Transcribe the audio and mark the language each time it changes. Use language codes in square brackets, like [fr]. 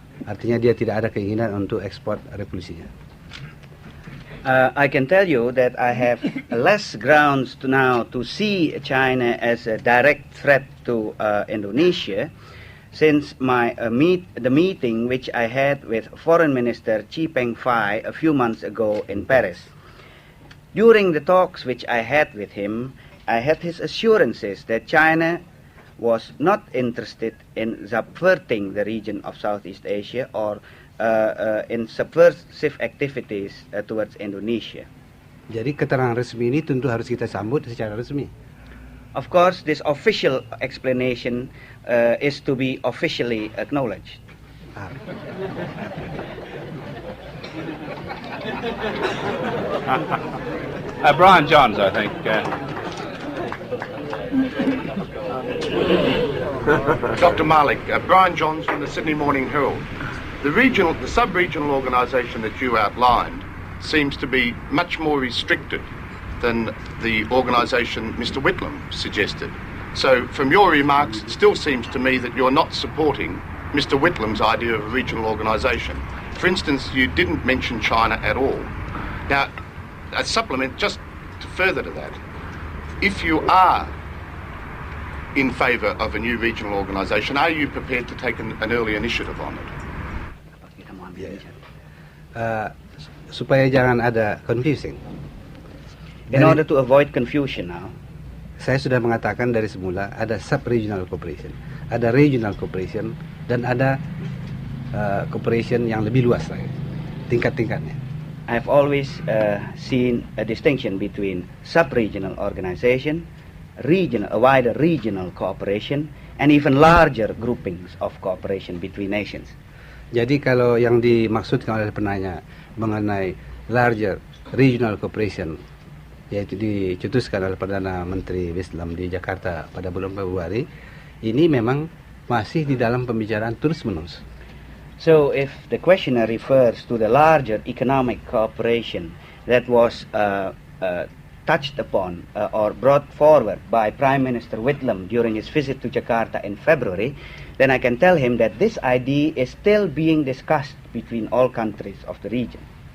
[id] Artinya dia tidak ada keinginan untuk ekspor revolusinya. [en] I can tell you that I have less grounds now to see China as a direct threat to Indonesia, since the meeting which I had with Foreign Minister Chi Peng-fai a few months ago in Paris. During the talks which I had with him, I had his assurances that China was not interested in subverting the region of Southeast Asia or in subversive activities towards Indonesia. [id] Jadi keterangan resmi ini tentu harus kita sambut secara resmi. [en] Of course, this official explanation is to be officially acknowledged. Brian Johns, I think. Dr. Malik, Brian Johns from the Sydney Morning Herald. The sub-regional organisation that you outlined seems to be much more restricted than the organisation Mr. Whitlam suggested. So from your remarks, it still seems to me that you're not supporting Mr. Whitlam's idea of a regional organisation. For instance, you didn't mention China at all. Now, a supplement, just to further to that, if you are in favour of a new regional organisation, are you prepared to take an early initiative on it? [id] Supaya jangan ada confusing. [en] In order to avoid confusion now, [id] saya sudah mengatakan dari semula ada [en] sub-regional cooperation, [id] ada [en] regional cooperation, [id] dan ada cooperation yang lebih luas lagi, tingkat-tingkatnya. [en] I've always seen a distinction between sub-regional organization, a wider regional cooperation, and even larger groupings of cooperation between nations. [id] Jadi kalau yang dimaksudkan oleh penanya mengenai [en] larger regional cooperation, [id] yaitu dicetuskan oleh Perdana Menteri Whitlam di Jakarta pada bulan Februari, ini memang masih di dalam pembicaraan terus-menerus. [en] So if the questioner refers to the larger economic cooperation that was touched upon or brought forward by Prime Minister Whitlam during his visit to Jakarta in February, then I can tell him that this idea is still being discussed between all countries of the region.